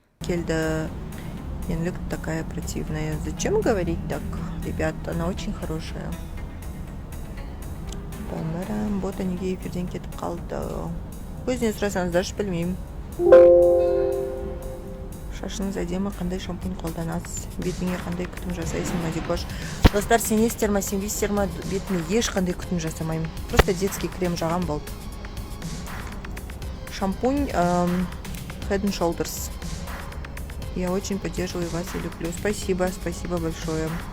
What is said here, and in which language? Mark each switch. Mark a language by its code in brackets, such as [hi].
[ru] Кельда Янлик такая противная. Зачем говорить так, ребят? Она очень хорошая. [kk] Бәрәм, бота неге эфирден кетіп қалды. Өзінен сұрасаңыздаршы, білмеймін. Шашыңыз әдемі, қандай шампунь қолданасыз? Бетіңе қандай күтім жасайсың, Мадикош? Достар, сенесіздер ма, сенбейсіздер ма, бетіме ешқандай күтім жасамаймын. [ru] Просто детский крем [kk] жағам болды. [ru] Шампунь Head and Shoulders. Я очень поддерживаю вас и люблю. Спасибо, спасибо большое.